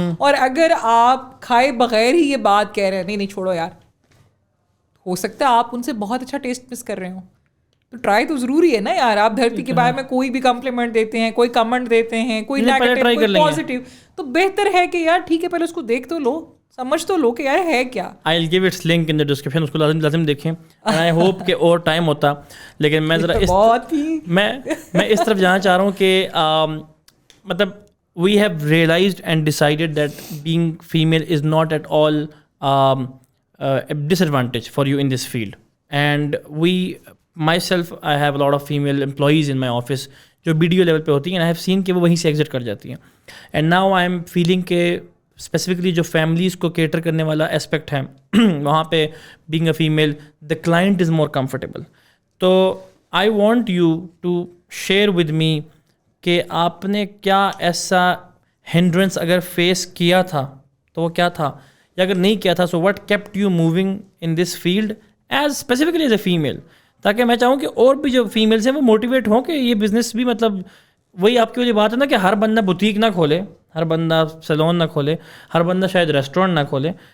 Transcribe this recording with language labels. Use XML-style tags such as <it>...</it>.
<ur>اور اگر آپ کھائے بغیر ہی یہ بات کہہ رہے ہیں نہیں چھوڑو یار, ہو سکتا ہے آپ ان سے بہت اچھا ٹیسٹ مس کر رہے ہوں, تو ٹرائی تو ضروری ہے نا یار. آپ دھرتی کے بارے میں کوئی بھی کمپلیمنٹ دیتے ہیں, کوئی کمنٹ دیتے ہیں, کوئی نیگیٹو کوئی پازیٹیو, تو بہتر ہے کہ یار ٹھیک ہے پہلے اس کو دیکھ تو لو, سمجھ تو لو کہ یار ہے کیا.</ur> <en>I'll give its link in the description,</en> <ur>اس کو لازم دیکھیں.</ur> <en>And I hope</en> <ur>کہ اور ٹائم ہوتا, لیکن میں ذرا میں اس طرف جانا چاہ رہا ہوں کہ مطلب</ur> <en>we have realized and decided that being female is not at all a disadvantage for you in this field. And myself, I have a lot of female employees in my office</en> <ur>جو BDO level پہ ہوتی ہیں,</ur> <en>and I have seen</en> <ur>کہ وہ وہیں سے exit کر جاتی ہیں.</ur> <en>And now I am feeling</en> <ur>کہ اسپیسیفکلی جو فیملیز کو کیٹر کرنے والا اسپیکٹ ہے وہاں پہ</ur> <en>Being a female the client is more comfortable. تو I want you to share with me</en> <ur>کہ آپ نے کیا ایسا ہنڈرنس اگر فیس کیا تھا تو وہ کیا تھا, یا اگر نہیں کیا تھا</ur> <en>so what kept you moving in this field as specifically as a female,</en> <ur>تاکہ میں چاہوں کہ اور بھی جو فیمیلس ہیں وہ موٹیویٹ ہوں کہ یہ بزنس بھی, مطلب وہی آپ کی وجہ بات ہے نا کہ ہر بندہ بوتیک نہ کھولے, ہر بندہ سیلون نہ کھولے, ہر بندہ شاید ریسٹورینٹ نہ کھولے.</ur>